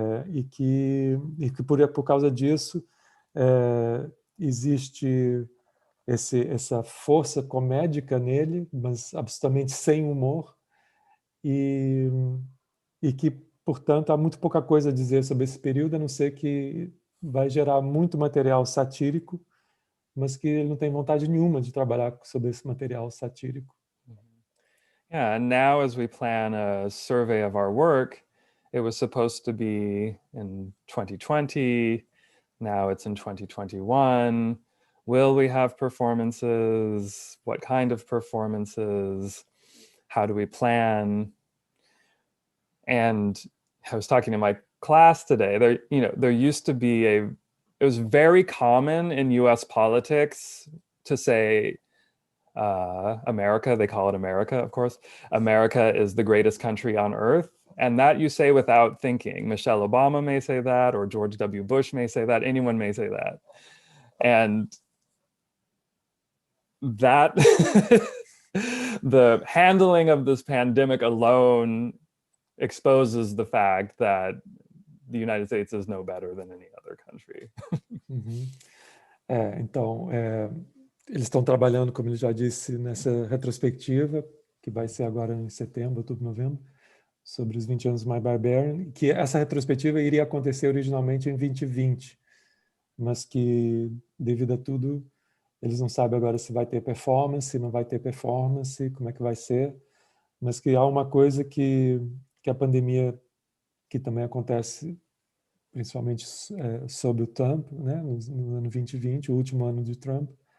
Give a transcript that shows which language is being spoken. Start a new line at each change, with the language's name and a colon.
Portuguese: E que por causa disso existe essa força comédica nele, mas absolutamente sem humor, e que, portanto, há muito pouca coisa a dizer sobre esse período, a não ser que vai gerar muito material satírico, mas que ele não tem vontade nenhuma de trabalhar sobre esse material satírico.
English: Yeah, and now as we plan a survey of our work, it was supposed to be in 2020, now it's in 2021. Will we have performances? What kind of performances? How do we plan? And I was talking to my class today. There used to be it was very common in US politics to say, America, they call it America, of course. America is the greatest country on earth. And that you say without thinking. Michelle Obama may say that, or George W. Bush may say that, anyone may say that. And that the handling of this pandemic alone exposes the fact that the United States is no better than any other country.
Portuguese: Então, eles estão trabalhando, como ele já disse, nessa retrospectiva, que vai ser agora em setembro, outubro, novembro, sobre os 20 anos do My Barbarian, que essa retrospectiva iria acontecer originalmente em 2020, mas que, devido a tudo, eles não sabem agora se vai ter performance, se não vai ter performance, como é que vai ser, mas que há uma coisa que a pandemia, que também acontece principalmente sob o Trump, né, no ano 2020, o último ano de Trump,